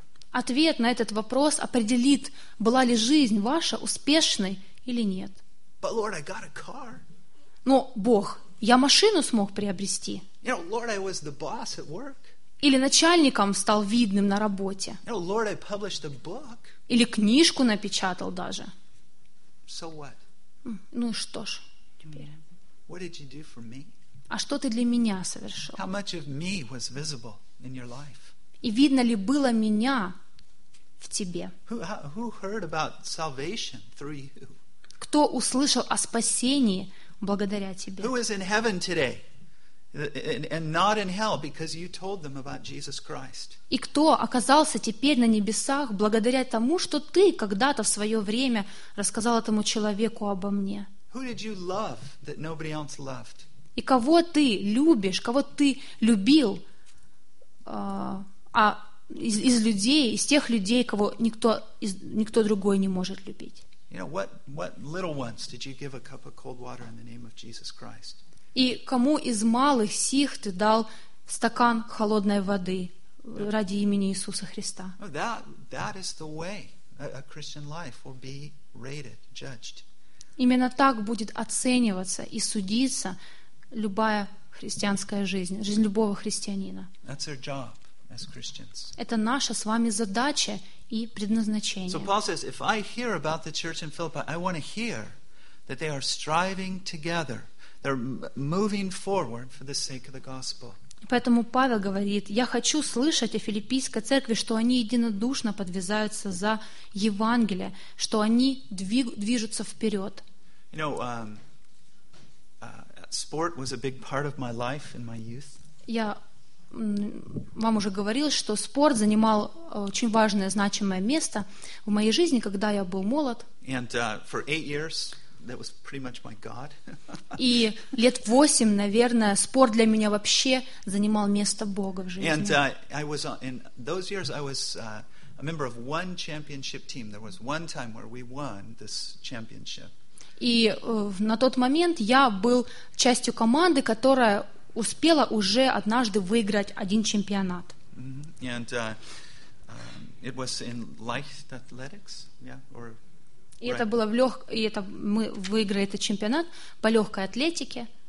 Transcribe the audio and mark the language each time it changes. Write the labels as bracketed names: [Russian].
[Russian] Ответ на этот вопрос определит, была ли жизнь ваша успешной или нет. [English] But Lord, I got a car. [Russian] Но, Бог, я машину смог приобрести. [English] You know, Lord, I was the boss at work. [Russian] Или начальником стал видным на работе. [English] You know, Lord, I published a book. [Russian] Или книжку напечатал даже. [English] So what? [Russian] Ну и что ж. [English] What did you do for me? [Russian] А что ты для меня совершил? [English] How much of me was visible in your life? [Russian] И видно ли было меня в тебе? [English] Who heard about salvation through you? [Russian] Кто услышал о спасении благодаря тебе? [English] Who is in heaven today and not in hell because you told them about Jesus Christ? [Russian] И кто оказался теперь на небесах благодаря тому, что ты когда-то в свое время рассказал этому человеку обо мне? [English] Who did you love that nobody else loved? [Russian] И кого ты любишь, кого ты любил, из людей, из тех людей, кого никто другой не может любить? [English] You know, what little ones did you give a cup of cold water in the name of Jesus Christ? [Russian] И кому из малых сих ты дал стакан холодной воды ради имени Иисуса Христа? [English] That is the way a Christian life will be rated, judged. [Russian] Именно так будет оцениваться и судиться любая христианская жизнь, жизнь любого христианина. [English] That's our job as Christians. [Russian] Это наша с вами задача и предназначение. [English] So Paul says, if I hear about the church in Philippi, I want to hear that they are striving together. They're moving forward for the sake of the gospel. [Russian] Поэтому Павел говорит, я хочу слышать о Филиппийской церкви, что они единодушно подвизаются за Евангелие, что они движутся вперед. [English] You know, sport was a big part of my life in my youth. [Russian] Я вам уже говорил, что спорт занимал очень важное, значимое место в моей жизни, когда я был молод. [English] And for 8 years, that was pretty much my God. [Russian] И лет 8, наверное, спорт для меня вообще занимал место Бога в жизни. [English] And I was in those years, I was a member of one championship team. There was one time where we won this championship. [Russian] И на тот момент я был частью команды, которая успела уже однажды выиграть один чемпионат. Mm-hmm. [English] And it was in light athletics, yeah, or. [Russian] И это было в лёг, и это мы выиграли этот чемпионат по легкой атлетике.